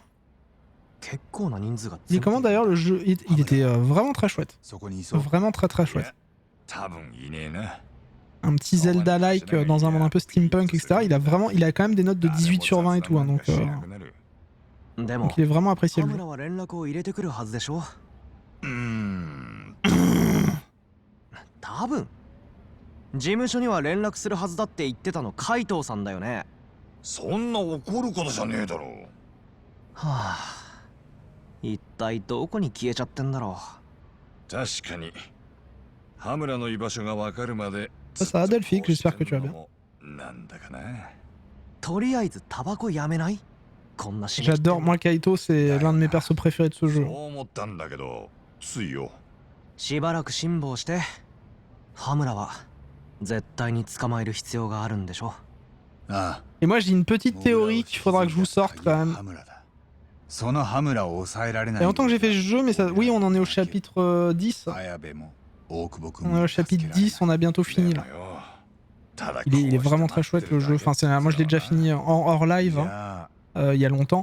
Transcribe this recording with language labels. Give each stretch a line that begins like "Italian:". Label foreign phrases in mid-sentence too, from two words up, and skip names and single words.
French: Il est comment d'ailleurs le jeu? Il était vraiment très chouette. Vraiment très très chouette. Un petit Zelda-like dans un monde un peu steampunk, etc. Il a quand même des notes de 18 sur 20 et tout. Hein, donc il est vraiment apprécié le jeu.
Japanese: 多分事務所には連絡するはずだって言ってたの海藤さんだよね。そんな怒ることじゃねえだろう。はあ、一体どこに消えちゃってんだろう。確かに羽村の居場所がわかるまで。
French: Ça va Delphic, j'espère que tu vas bien.
Japanese: なんだかな。とりあえずタバコやめない？こんなし。
French: J'adore, moi Kaito c'est l'un de mes persos préférés de ce jeu.
Japanese: そう思ったんだけど、ついよ。しばらく辛抱して。羽村は絶対に捕まえる必要があるんでしょ。
French: Et moi j'ai une petite théorie qu'il faudra que je vous sorte quand même. Et en tant que j'ai fait ce jeu, mais ça, oui on en est au chapitre 10. On est au chapitre 10, on a bientôt fini là. Il est vraiment très chouette le jeu, enfin, moi je l'ai déjà fini hors live, hein, il y a longtemps.